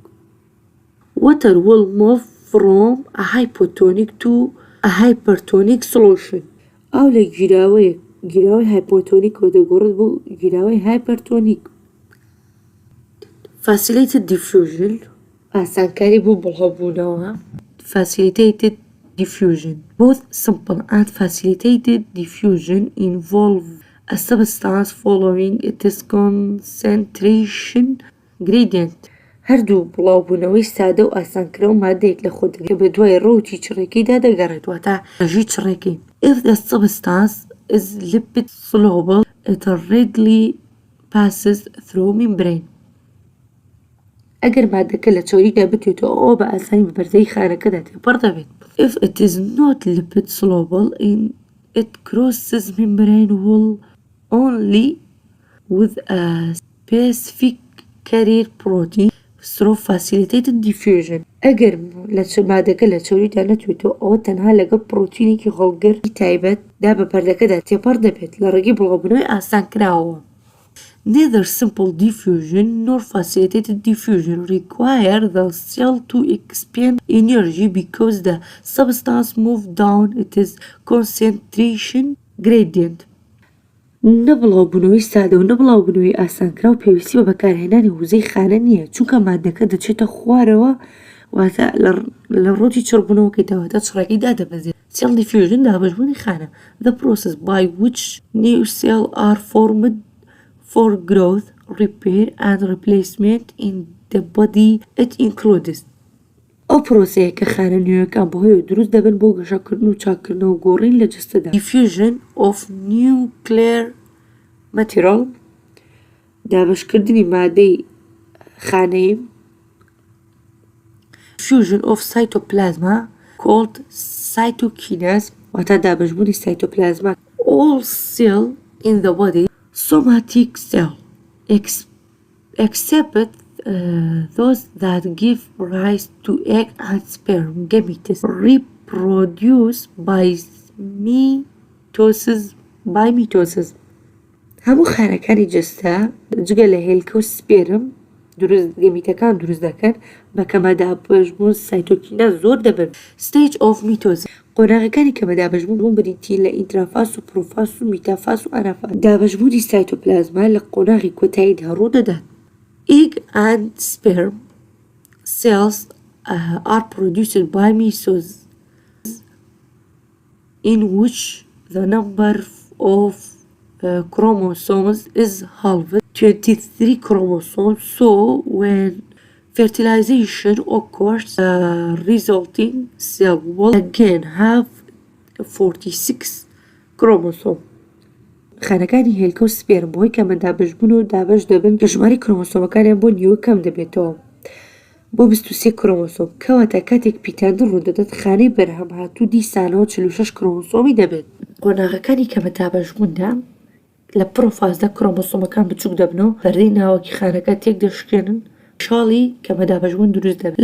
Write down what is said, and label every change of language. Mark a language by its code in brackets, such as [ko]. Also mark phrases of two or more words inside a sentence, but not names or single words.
[en] Water will move from a hypotonic to a hypertonic solution. [ckb] ئاو لە گیراوەی هایپۆتۆنیکەوە دەگۆڕێت بۆ گیراوەی هایپەرتۆنیک. [en] Facilitated diffusion [ckb] ئاسانکاری بۆ بڵاوبوونەوە. [en] Facilitated diffusion. Both simple and facilitated diffusion involve a substance following its concentration gradient. [ckb] هەردوو بڵاوبوونەوەی سادە و ئاسانکراو مادەیەک لە خۆ دەگرێت بە دوای ڕۆکی چڕێکیدا دەگەڕێت واتە ڕێژەی چڕێکی. [en] If the substance is lipid soluble, it readily passes through membrane. [ckb] ئەگەر مادەکە لە چۆریدا بتێتەوە ئەوە بە ئاسانی بە پەردەی خانەکەدا تێپەڕ دەبێت. [en] If it is not lipid soluble in it crosses membrane wall only with a specific carrier protein through facilitated diffusion. [ckb] ئەگەر مادەکە لە چۆریدا نەتوێتەوە ئەوە تەنها لەگەڵ پرۆتینێکی هەڵگر تایبەت دا بە پەردەکەدا تێپەڕ دەبێت لە ڕێگەی بڵاوبوونەوەی ئاسانکراوەوە. [en] Neither simple diffusion nor facilitated diffusion require the cell to expend energy because the substance moves down its concentration gradient. [ckb] نەبڵاوبوونەوەی سادە و نەبڵاوبوونەوەی ئاسانکراو پێویستی بە بەکارهێنانی وزەی خانە نییە چونکە مادەکە دەچێتە خوارەوە واتە لە ڕۆتی چڕبوونەوەکەی داواتە چڕێکی دادەبەزێت. [en] Cell diffusion [ckb] دابەشبوونی خانە. [en] The process by which new cells are formed for growth, repair and replacement in the body. It includes [ckb] ئەو پرۆسەیە کە خانە نوێیەکان بەهۆی دروست دەبن بۆ گەشەکردن و چاکردنەوە و گۆڕین لە جستەدا. [en] diffusion of nuclear material [ckb] دابەشکردنی مادەی خانەیی. [en] diffusion of cytoplasma called cytokinase [ckb] واتە دابەشبوونی سایتۆپلازما. [en] all cell in the body somatic cell except those that give rise to egg and sperm gametes reproduce by mitosis. [ckb] هەموو خانەکانی جستە جگە لە هێلکە و سپێرم گەمیتەکان دروست دەکەن بە کەمەدابەشبوون سایتۆکیناز زۆر دەبن. [en] stage of mitosis [ckb] قۆناغەکانی کەمەدابەشبوون بوون بریتی لە ئینترافاس و پرۆفاس و میتافاس و ئەنافاس. دابەشبوونی سایتۆپلازما لە قۆناغی کۆتاییدا ڕوو دەدات. [en] egg and sperm cells are produced by meiosis in which the number of chromosomes is halved 23 chromosomes. So when fertilization occurs, resulting cell will again have 46 chromosomes. [ckb] خانەکانی هێلکە و سپێرم بۆی کەمەدابەشبوون و دابەش دەبن کە ژماری کرۆمۆسۆمەکانیان بۆ نیوە کەم دەبێتەوە بۆ 23 کرۆمۆسۆم کەواتە کاتێک پیتاندن ڕوودەدات خانەی بەرهەم هاتوو دیسانەوە 46 کرۆمۆسۆمی دەبێت. قۆناغەکانی کەمەدابەشبووندا لە پرۆفازدا کرۆمۆسۆمەکان بچووک دەبنەوە پەردەی ناوەکی خانەکە تێک دەشکێنن شاڵی کەمەدابەشبوون دروست دەبێت.